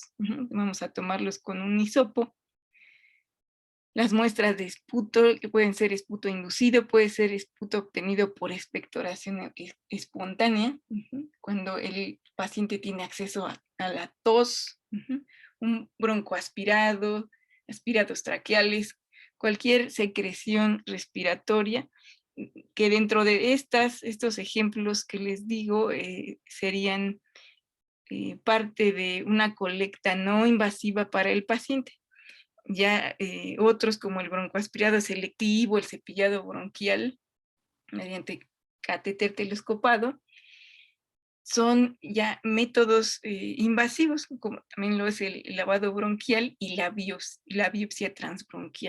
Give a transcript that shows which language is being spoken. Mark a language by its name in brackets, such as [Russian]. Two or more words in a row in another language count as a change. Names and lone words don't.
[Spanish] Vamos a tomarlos con un hisopo. Las muestras de esputo, que pueden ser esputo inducido, puede ser esputo obtenido por expectoración espontánea, cuando el paciente tiene acceso a la tos, un broncoaspirado, aspirados traqueales, cualquier secreción respiratoria, que dentro de estos ejemplos que les digo serían parte de una colecta no invasiva para el paciente. Ya otros como el broncoaspirado selectivo, el cepillado bronquial mediante catéter telescopado, son ya métodos invasivos, como también lo es el lavado bronquial y la biopsia transbronquial.